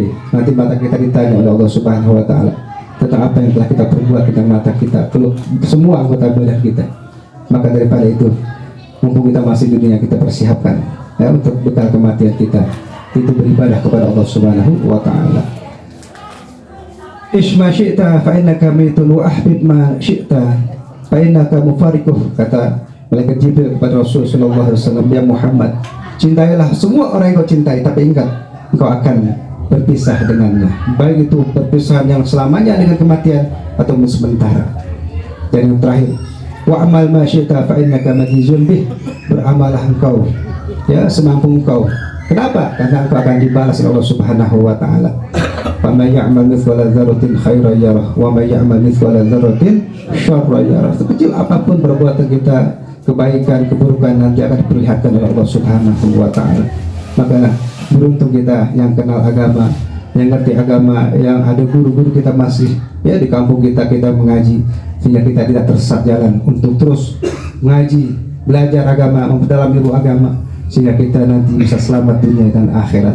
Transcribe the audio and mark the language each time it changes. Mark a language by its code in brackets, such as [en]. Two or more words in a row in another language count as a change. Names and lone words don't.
[id] Nanti mata kita ditanya oleh Allah [ar] سبحانه وتعالى [id] tentang apa yang telah kita perbuat dengan mata kita, semua anggota badan kita. Maka daripada itu, mumpung kita masih di dunia, kita persiapkan ya untuk bekal kematian kita. Itu beribadah kepada Allah [ar] سبحانه وتعالى. عش ما شئت فإنك ميت وأحبب ما شئت فإنك مفارقه, [id] kata malaikat Jibril kepada Rasul [ar] صلى الله عليه وسلم, [id] ya Muhammad, cintailah semua orang yang kau cintai, tapi ingat engkau akan berpisah dengannya, baik itu perpisahan yang selamanya dengan kematian atau sementara. Dan yang terakhir, [ar] واعمل ما شئت فإنك مجزي به, [id] beramalah engkau ya semampu engkau. Kenapa? Karena engkau akan dibalas oleh Allah [ar] سبحانه وتعالى. ومن يعمل مثقال ذرة خيرا يره ومن يعمل مثقال ذرة شرا يره. [id] Sekecil apapun perbuatan kita, kebaikan, keburukan, nanti akan diperlihatkan oleh Allah [ar] سبحانه وتعالى. [id] Maka beruntung kita yang kenal agama, yang ngerti agama, yang ada guru-guru kita masih ya di kampung kita mengaji, sehingga kita tidak tersesat jalan untuk terus mengaji, belajar agama, memperdalam ilmu agama, sehingga kita nanti bisa selamat dunia dan akhirat.